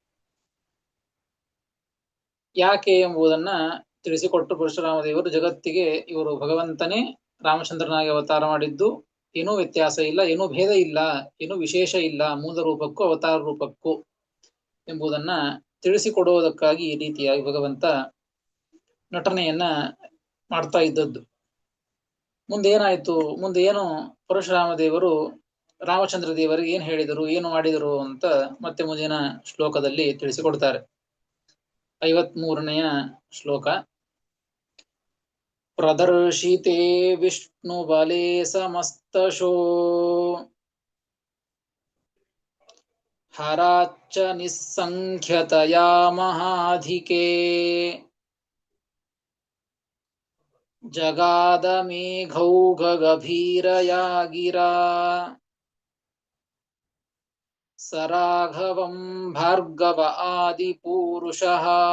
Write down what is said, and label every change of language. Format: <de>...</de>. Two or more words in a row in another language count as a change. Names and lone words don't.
<kn>ಯಾಕೆ ಎಂಬುದನ್ನ ತಿಳಿಸಿಕೊಟ್ಟು ಪರಶುರಾಮ ದೇವರು ಜಗತ್ತಿಗೆ ಇವರು ಭಗವಂತನೇ ರಾಮಚಂದ್ರನಾಗಿ ಅವತಾರ ಮಾಡಿದ್ದು, ಏನೂ ವ್ಯತ್ಯಾಸ ಇಲ್ಲ, ಏನೂ ಭೇದ ಇಲ್ಲ, ಏನೂ ವಿಶೇಷ ಇಲ್ಲ ಮೂಲ ರೂಪಕ್ಕೂ ಅವತಾರ ರೂಪಕ್ಕೂ ಎಂಬುದನ್ನ ತಿಳಿಸಿಕೊಡುವುದಕ್ಕಾಗಿ ಈ ರೀತಿಯಾಗಿ ಭಗವಂತ ನಟನೆಯನ್ನ ಮಾಡ್ತಾ ಇದ್ದದ್ದು. ಮುಂದೇನಾಯ್ತು, ಮುಂದೆ ಏನು ಪರಶುರಾಮ ದೇವರು ರಾಮಚಂದ್ರ ದೇವರಿಗೆ ಏನ್ ಹೇಳಿದರು, ಏನು ಮಾಡಿದರು ಅಂತ ಮತ್ತೆ ಮುಂದಿನ ಶ್ಲೋಕದಲ್ಲಿ ತಿಳಿಸಿಕೊಡ್ತಾರೆ. 53ನೇ ಶ್ಲೋಕ.</kn> <sa>ಪ್ರದರ್ಶಿತೆ ವಿಷ್ಣು ಬಲೆ ಸಮಸ್ತಶೋ ಹರಾಚ್ಚ ನಿಸ್ಸಂಖ್ಯತಯಾ ಮಹಾಧಿಕೆ ಜಗಾದ ಮೇಘೌಘ ಗಭೀರಯಾ ಗಿರಾ ಸರಾಘವಂ ಭಾರ್ಗವ ಆದಿಪೂರುಷಃ.</sa>